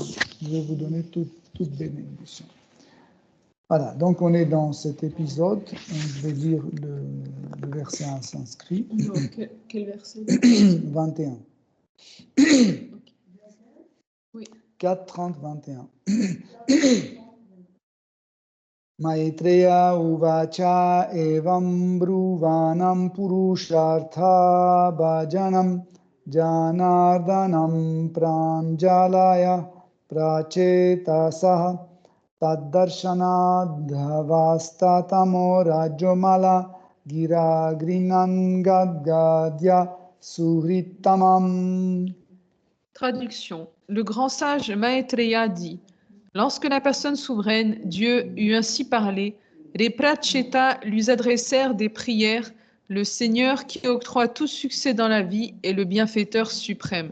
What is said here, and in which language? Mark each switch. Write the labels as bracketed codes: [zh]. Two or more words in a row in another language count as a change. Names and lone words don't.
[fr] Je vais vous donner toute bénédiction. Voilà, donc on est dans cet épisode. Je vais lire le verset en sanskrit. Quel verset? 21. Oui. 4, 30, 21. [sa] मैत्रेय उवाच एवं ब्रुवाणं पुरुषार्थभाजनं जनार्दनं प्राञ्जलयः प्रचेतसः तद्दर्शनध्वस्ततमो रजोमला गिरा गृणन्गद्गदया सुहृत्तमम्. [fr] Traduction. Le grand sage Maitreya dit: lorsque la personne souveraine, Dieu, eut ainsi parlé, les Pratchetas lui adressèrent des prières, le Seigneur qui octroie tout succès dans la vie est le bienfaiteur suprême.